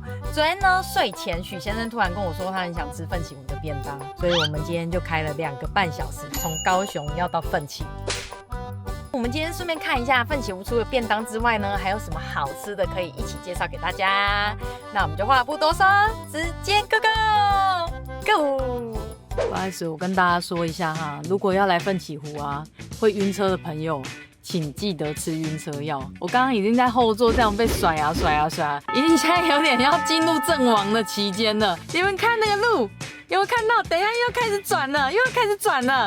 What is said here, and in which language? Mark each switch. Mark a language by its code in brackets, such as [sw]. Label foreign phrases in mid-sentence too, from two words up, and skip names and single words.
[zh] 昨天呢，睡前許先生突然跟我說，他很想吃奮起湖的便當，所以我們今天就開了2個半小時，從高雄要到奮起湖。我們今天順便看一下奮起湖除了便當之外呢，還有什麼好吃的可以一起介紹給大家。那我們就話不多說，直接 go。不好意思，我跟大家說一下哈，如果要來奮起湖啊，會暈車的朋友，請記得吃暈車藥。我剛剛已經在後座這樣被甩啊甩啊甩啊，已經現在有點要進入陣亡的期間了。你們看那個路，有沒有看到？等一下又開始轉了，又要開始轉了。